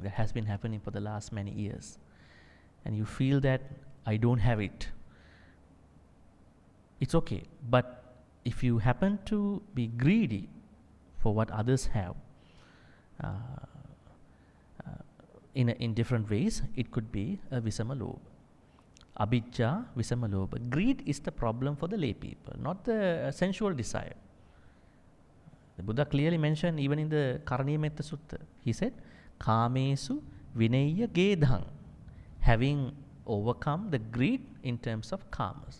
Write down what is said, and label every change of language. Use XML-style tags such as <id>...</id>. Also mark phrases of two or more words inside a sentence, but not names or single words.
<en>That has been happening for the last many years. And you feel that I don't have it. It's okay. But if you happen to be greedy for what others have, in different ways, it could be a Visamalobha.</en> <pi>Abhijja-Vyapada.</pi> <en>Greed is the problem for the lay people, not the sensual desire. The Buddha clearly mentioned even in the Karaniya-metta Sutta. He said,</en> <pi>Kamesu Vinaya Gedhang,</pi> <en>having overcome the greed in terms of kamas.</en>